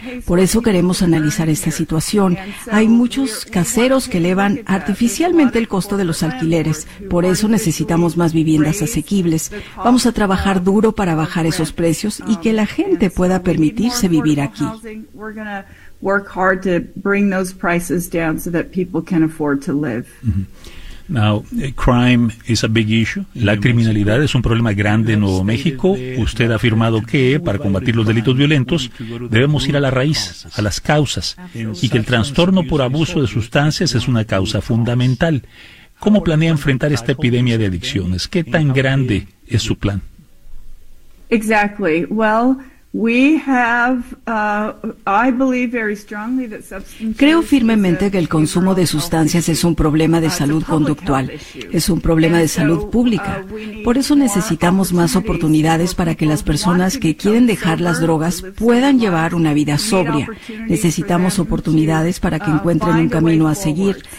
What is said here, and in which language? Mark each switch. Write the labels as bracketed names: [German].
[Spanish] Por eso queremos analizar esta situación. Hay muchos caseros que elevan artificialmente el costo de los alquileres. Por eso necesitamos más viviendas asequibles. Vamos a trabajar duro para bajar esos precios y que la gente pueda permitirse vivir aquí. [English] Work hard to bring those prices down so that people can afford to live. Mm-hmm. Now, crime is a big issue. [Spanish] La criminalidad es un problema grande en Nuevo México. Usted ha afirmado que para combatir los delitos violentos debemos ir a la raíz, a las causas, y que el trastorno por abuso de sustancias es una causa fundamental. ¿Cómo planea enfrentar esta epidemia de adicciones? ¿Qué tan grande es su plan? [English] Exactly. Well, we have, I believe very strongly that substance. [Spanish] Creo firmemente que el consumo de sustancias es un problema de salud conductual, es un problema de salud pública. Por eso necesitamos más oportunidades para que las personas que quieren dejar las drogas puedan llevar una vida sobria. Necesitamos oportunidades para que encuentren un camino a seguir.